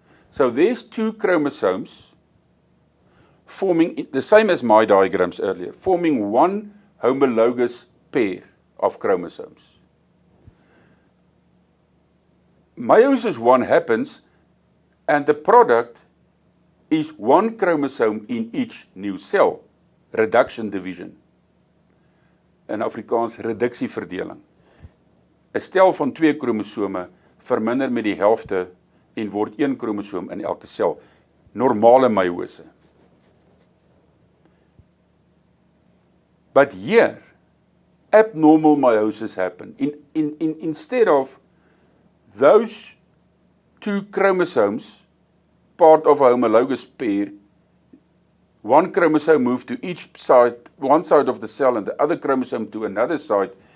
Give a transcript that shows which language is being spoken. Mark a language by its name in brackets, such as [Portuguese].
[English] So there's 2 chromosomes forming, the same as my diagrams earlier, forming one homologous pair of chromosomes. Meiosis 1 happens and the product is 1 chromosome in each new cell, reduction division. In Afrikaans reduksieverdeling. [Afrikaans] 'n Stel van 2 kromosome verminder met die helfte en word 1 kromosoom in elke sel. Normale meiose. [English] But here, abnormal meiosis happen. Instead of those 2 chromosomes, part of a homologous pair, 1 chromosome moved to each side, one side of the cell, and the other chromosome to another side.